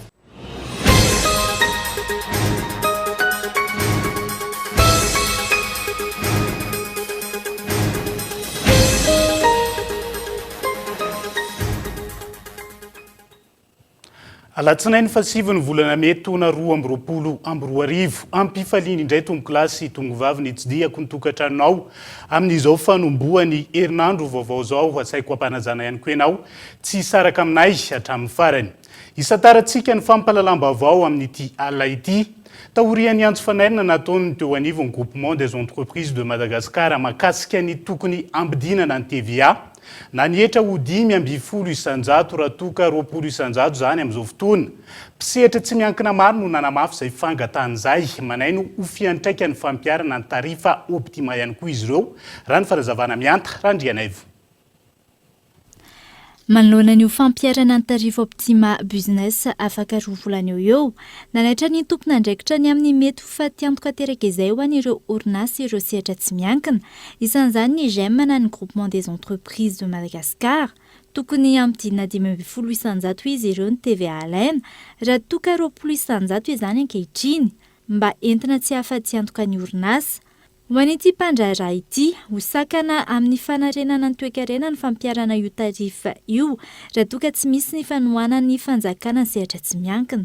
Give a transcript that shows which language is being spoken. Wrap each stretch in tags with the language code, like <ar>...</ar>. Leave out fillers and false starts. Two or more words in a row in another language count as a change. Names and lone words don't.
<mg>Alatsinainy fa 7 volana May taona 2020 ampifaliana indray tongokilasy tongovavy nitsidihako ny tokantranonao amin'izao fanombohan'ny herinandro vaovao zao asaiko ampanajana ihany koa ianao tsy saraka aminay hatramin'ny farany. Isatarantsika ny fampahalalam-baovao amin'ity alina ity. Taorian'ny antso fanainina nataony teo anivon'ny groupement des entreprises de Madagascar mahakasika ny tokony ambidinana ny TVA. Na nihetra ho 5,7 raha toka 20% zany amin'izao fotoana. Mpisehatra tsy miankina maro no nanamafy izay fangatahana izay manainy ho fiantraika ny fampiarana ny tarifa Optima ihany koa izy ireo. Raha ny farazavana mianta Randrianaivo. Manoloana ny fampiarana ny tarifa Optima Business afaka 2 volana eo nanaitra ny tompona andraikitra ny amin'ny mety ho fatiantoka teraka izay ho an'ireo orinasa ireo sehatra tsy miankina. Isan'izany ny GEM na ny groupement des entreprises de Madagascar tokony ampidinina 5,7 izy ireo ny TVA alaina raha toka 20% izany ankehitriny mba entina tsy hahafaty antoka ny orinasa. Ho an'ity mpandraharaha ity, hosakana amin'ny fanarenana ny toe-karena ny fampiarana io tarifa io raha toka tsy misy ny fanohana ny fanjakana ny sehatra tsy miankina.</mg>